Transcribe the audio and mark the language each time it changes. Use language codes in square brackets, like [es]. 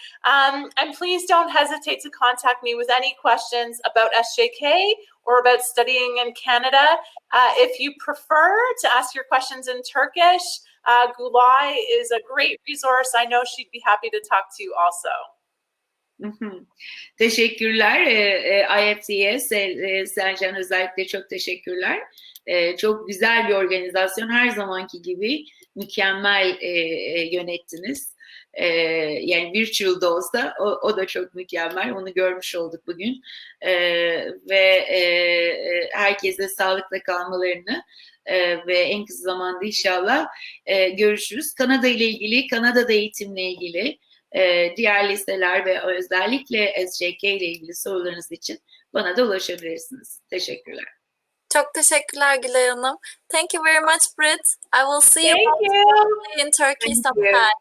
[en] And please don't hesitate to contact me with any questions about SJK or about studying in Canada. If you prefer to ask your questions in Turkish, Gülay is a great resource. I know she'd be happy to talk to you also. [tr] Teşekkürler IEFT'ye, Selcan özellikle çok teşekkürler. Çok güzel bir organizasyon, her zamanki gibi mükemmel yönettiniz. Yani virtual da olsa o da çok mükemmel, onu görmüş olduk bugün. Ve herkese sağlıkla kalmalarını ve en kısa zamanda inşallah görüşürüz. Kanada ile ilgili, Kanada'da eğitimle ilgili, diğer liseler ve özellikle SJK ile ilgili sorularınız için bana da ulaşabilirsiniz. Teşekkürler. Çok teşekkürler Gülay Hanım. [en] Thank you very much, Britt. I will see you in Turkey sometime.